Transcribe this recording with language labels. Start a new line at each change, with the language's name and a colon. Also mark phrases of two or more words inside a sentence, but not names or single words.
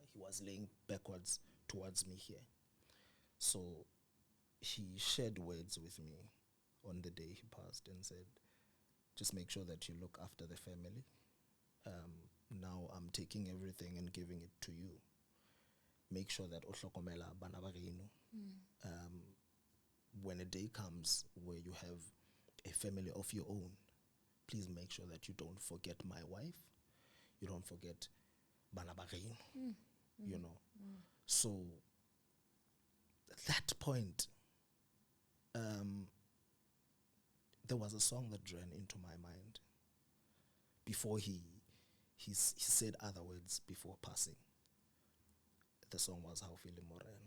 English: He was laying backwards towards me here. So he shared words with me on the day he passed and said, just make sure that you look after the family. Now I'm taking everything and giving it to you. Make sure that
Southern Sotho: ohlokomela bana ba gaeno.
English: When a day comes where you have a family of your own, please make sure that you don't forget my wife. You don't forget
Southern Sotho: bana ba gaeno.
English: You know. So at that point, there was a song that ran into my mind before he said other words before passing. The song was Haufi Le Morena.